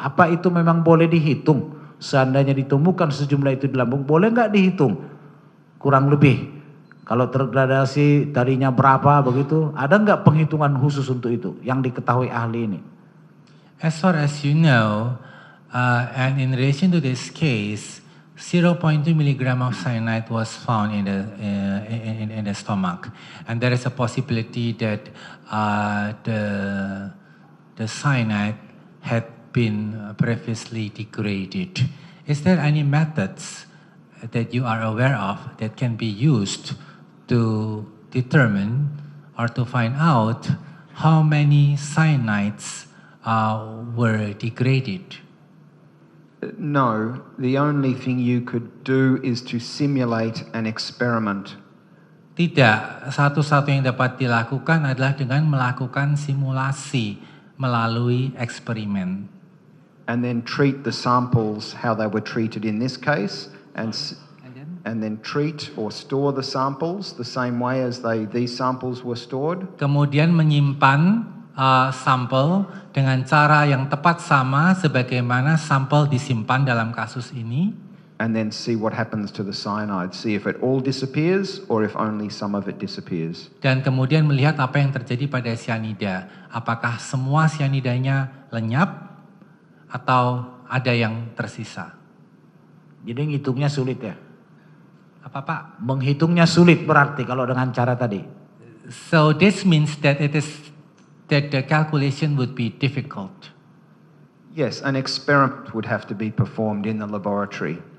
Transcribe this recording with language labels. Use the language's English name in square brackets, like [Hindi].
[Indonesian] Apa itu memang boleh dihitung? Seandainya ditemukan sejumlah itu di lambung, boleh nggak dihitung? Kurang lebih, kalau tergradasi tadinya berapa begitu, ada nggak penghitungan khusus untuk itu yang diketahui ahli ini? [English] As far as you know, and in relation to this case, 0.2 milligram of cyanide was found in the stomach, and there is a possibility that the cyanide had been previously degraded. Is there any methods that you are aware of that can be used to determine or to find out how many cyanides were degraded? No, the only thing you could do is to simulate an experiment. [Indonesian] Tidak, satu-satu yang dapat dilakukan adalah dengan melakukan simulasi melalui eksperimen. [English] And then treat the samples how they were treated in this case, and then treat or store the samples the same way as these samples were stored. [Indonesian] Kemudian menyimpan sampel dengan cara yang tepat sama sebagaimana sampel disimpan dalam kasus ini. [English] And then see what happens to the cyanide. See if it all disappears or if only some of it disappears. [Indonesian] Dan kemudian melihat apa yang terjadi pada cyanida. Apakah semua cyanidanya lenyap atau ada yang tersisa? Jadi ngitungnya sulit ya? Apa Pak? Menghitungnya sulit berarti kalau dengan cara tadi. [English] So this means that that the calculation would be difficult. Yes, an experiment would have to be performed in the laboratory.